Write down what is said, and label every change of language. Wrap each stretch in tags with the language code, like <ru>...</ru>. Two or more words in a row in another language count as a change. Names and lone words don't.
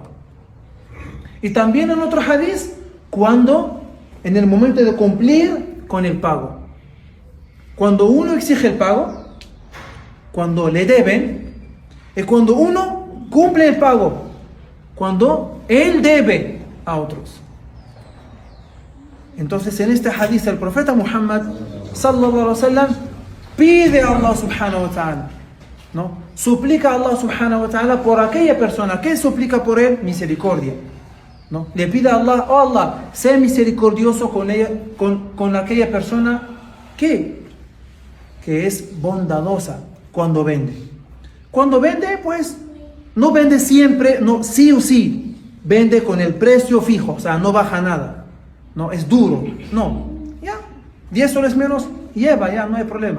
<es>Y también en otro hadith, en el momento de cumplir con el pago. Cuando uno exige el pago, cuando le deben, y cuando uno cumple el pago, cuando él debe a otros. Entonces, en este hadith el profeta Muhammad</es> <ar>صلى الله عليه وسلم</ar> <es>pide a</es> <ar>الله سبحانه وتعالى,</ar> <es>¿no? Suplica a</es> <ar>الله سبحانه وتعالى</ar> <es>por aquella persona. ¿Qué suplica por él? Misericordia, ¿no? Le pide a Allah: oh Allah, sé misericordioso con ella, con aquella persona que es bondadosa cuando vende. Cuando vende, pues no vende siempre, no, sí o sí, vende con el precio fijo, o sea, no baja nada, no es duro, no, ya, 10 soles menos, lleva, ya, no hay problema.</es>